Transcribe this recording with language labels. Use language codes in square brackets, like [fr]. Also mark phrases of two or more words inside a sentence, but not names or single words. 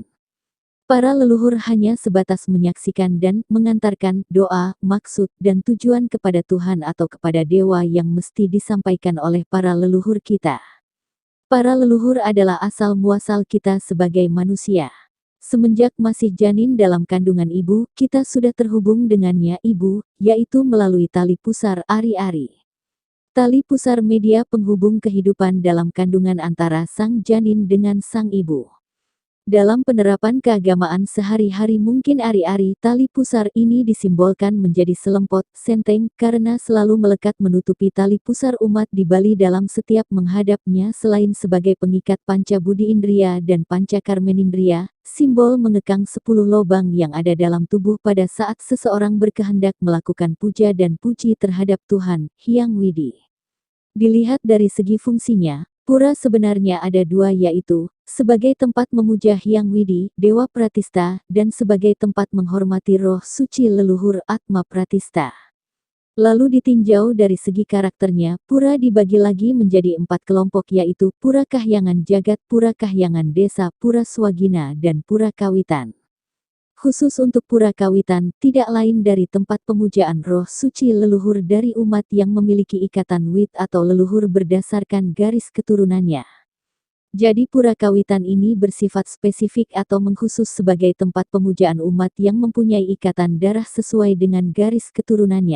[id] Para leluhur hanya sebatas menyaksikan dan mengantarkan doa, maksud, dan tujuan kepada Tuhan atau kepada dewa yang mesti disampaikan oleh para leluhur kita. Para leluhur adalah asal muasal kita sebagai manusia. Semenjak masih janin dalam kandungan ibu, kita sudah terhubung dengannya ibu, yaitu melalui tali pusar ari-ari. Tali pusar media penghubung kehidupan dalam kandungan antara sang janin dengan sang ibu. Dalam penerapan keagamaan sehari-hari mungkin ari-ari tali pusar ini disimbolkan menjadi selempot, senteng, karena selalu melekat menutupi tali pusar umat di Bali dalam setiap menghadapnya selain sebagai pengikat panca budi indria dan panca karmenindria, simbol mengekang 10 lobang yang ada dalam tubuh pada saat seseorang berkehendak melakukan puja dan puji terhadap Tuhan, Hyang Widi. Dilihat dari segi fungsinya, pura sebenarnya ada dua yaitu, sebagai tempat memuja Hyang Widi, Dewa Pratista, dan sebagai tempat menghormati roh suci leluhur Atma Pratista. Lalu ditinjau dari segi karakternya, pura dibagi lagi menjadi 4 kelompok yaitu Pura Kahyangan Jagat, Pura Kahyangan Desa, Pura Swagina, dan Pura Kawitan. Khusus untuk Pura Kawitan, tidak lain dari tempat pemujaan roh suci leluhur dari umat yang memiliki ikatan wit atau leluhur berdasarkan garis keturunannya. Jadi Pura Kawitan ini bersifat spesifik atau mengkhusus sebagai tempat pemujaan umat yang mempunyai ikatan darah sesuai dengan garis keturunannya.